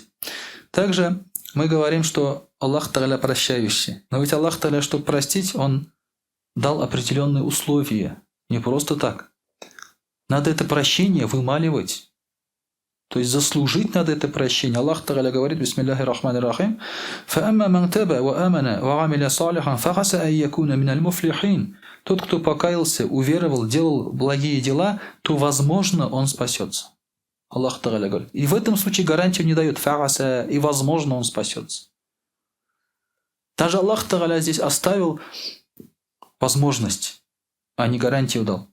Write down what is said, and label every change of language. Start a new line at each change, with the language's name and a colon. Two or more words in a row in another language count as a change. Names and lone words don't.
Russian: Также мы говорим, что Аллах Тааля прощающий. Но ведь Аллах Тааля, чтобы простить, Он дал определенные условия. Не просто так. Надо это прощение вымаливать. То есть заслужить надо это прощение. Аллах Тааля говорит,
Arabic: بسم الله الرحمن الرحيم فأما من تاب وآمن وعمل صالحا فعسى أن يكون من المفلحين».
Russian: Тот, кто покаялся, уверовал, делал благие дела, то, возможно, он спасется. Аллах Тааля говорит. И в этом случае гарантию не дает. Фахаса, и, возможно, он спасется. Даже Аллах Тааля здесь оставил возможность, а не гарантию дал.